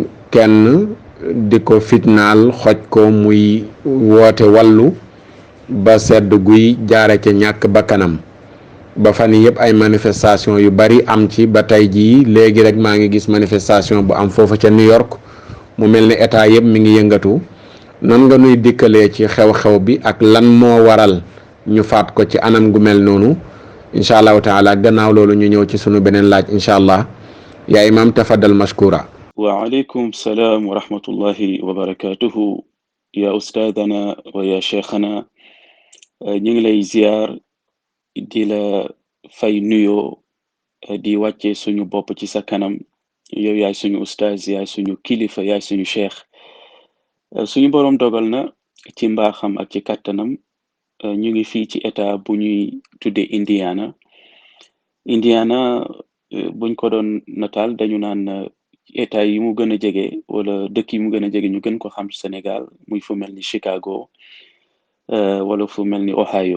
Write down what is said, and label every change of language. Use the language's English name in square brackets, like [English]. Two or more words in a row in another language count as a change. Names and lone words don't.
[Wolof] kenn di ko fitnaal xoj ko muy woote wàllu ba sedd guy jaare ca ñàkk bakkanam ba fan yëpp ay manifestation yu bari am ci ba tey jii léegi rek maa ngi gis manifestation bu am foofa ca New York mu mel ni état yëpp mi ngi yëngatu nan nga nuy dikkalee ci xew-xew bi ak lan moo waral ñu faat ko ci anam gu mel noonu [Arabic] إن شاء الله تعالى [Wolof] gannaaw loolu ñu ñëw ci sunu beneen laaj [Arabic] إن شاء الله يا إمام تفضل مشكورا. وعليكم السلام ورحمة الله وبركاته يا أستاذنا ويا شيخنا [Wolof] ñu ngi lay ziar di la fay nuyoo di wàcce suñu bopp ci sa kanam yow yaay suñu ustaaz yaay suñu kilifa yaay suñu cheikh suñu boroom dogal na ci mbaaxam ak ci kàttanam ñu ngi fii ci état bu ñuy tudde Indiana buñ ko doon nataal dañu naan état yi mu gën a jege wala dëkk yi mu gën a jege ñu gën ko xam Sénégal muy fu mel ni Chicago wala fu mel ni Ohio.